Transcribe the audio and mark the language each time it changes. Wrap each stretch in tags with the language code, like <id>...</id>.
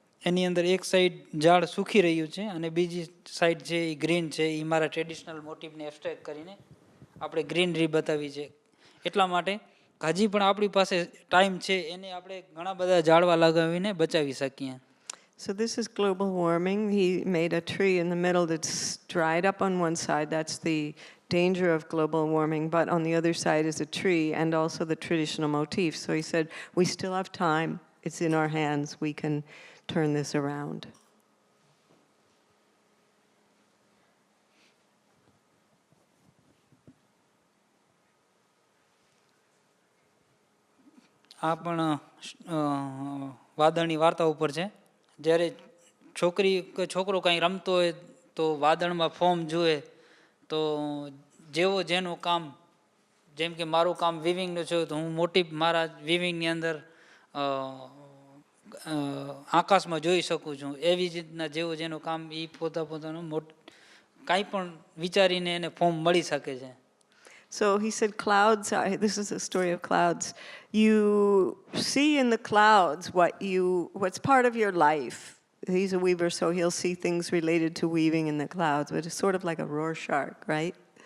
<gu>એની અંદર એક સાઈડ ઝાડ સૂકી રહ્યું છે અને બીજી સાઈડ છે એ ગ્રીન છે. એ મારા ટ્રેડિશનલ મોટિવને એબ્સ્ટ્રેક્ટ કરીને આપણે ગ્રીનરી બતાવી છે. એટલા માટે હજી પણ આપણી પાસે ટાઈમ છે એને આપણે ઘણા બધા ઝાડવા લગાવીને બચાવી શકીએ.</gu> <en>So this is global warming. He made a tree in the middle that's dried up on one side. That's the danger of global warming. But on the other side is a tree and also the traditional motif. So he said, we still have time. It's in our hands. We can turn this around.</en> <gu>આ પણ વાદળની વાર્તા ઉપર છે. જ્યારે છોકરી કે છોકરો કાંઈ રમતો હોય તો વાદળમાં ફોર્મ જુએ તો જેવો જેનું કામ, જેમ કે મારું કામ વિવિંગનું છે તો હું મોટી મારા વિવિંગની અંદર આકાશમાં જોઈ શકું છું. એવી જ રીતના જેવું જેનું કામ એ પોતાનું કાંઈ પણ વિચારીને એને ફોર્મ મળી શકે છે.</gu> <en>So he said clouds are, this is a story of clouds. You see in the clouds what's part of your life. He's a weaver, so he'll see things related to weaving in the clouds, but it's sort of like a Rorschach, right?</en>